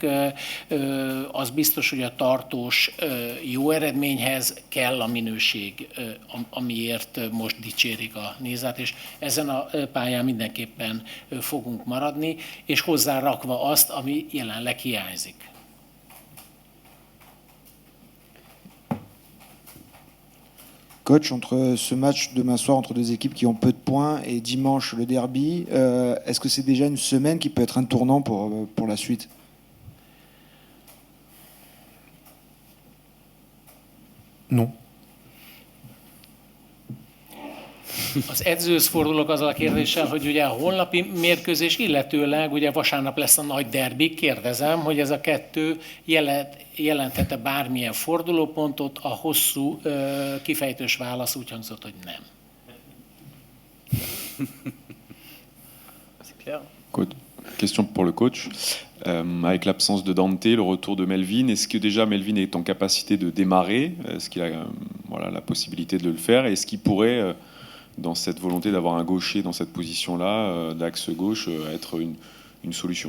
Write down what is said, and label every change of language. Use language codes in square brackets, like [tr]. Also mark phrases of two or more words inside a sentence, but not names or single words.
[hu] Az biztos, hogy a tartós jó eredményhez kell a minőség, amiért most dicsérik a Nizát, és ezen a pályán mindenképpen fogunk maradni, és hozzárakva azt, ami jelenleg hiányzik. [fr] Coach, entre ce match demain soir entre 2 équipes qui ont peu de points et dimanche le derby, est-ce que c'est déjà une semaine qui peut être un tournant pour la suite? Non. [hu] Az edzőhöz fordulok azzal a kérdéssel, hogy ugye a holnapi mérkőzés, illetőleg ugye vasárnap lesz a nagy derbi. Kérdezem, hogy ez a 2 jelentette bármilyen fordulópontot, a hosszú kifejtős válasz úgy hangzott, hogy nem. [fr] Question pour le coach. Avec l'absence de Dante, le retour de Melvin, est-ce que déjà Melvin est en capacité de démarrer? Est-ce qu'il a la possibilité de le faire? Est-ce qu'il pourrait, dans cette volonté d'avoir un gaucher dans cette position-là, d'axe gauche, être une solution?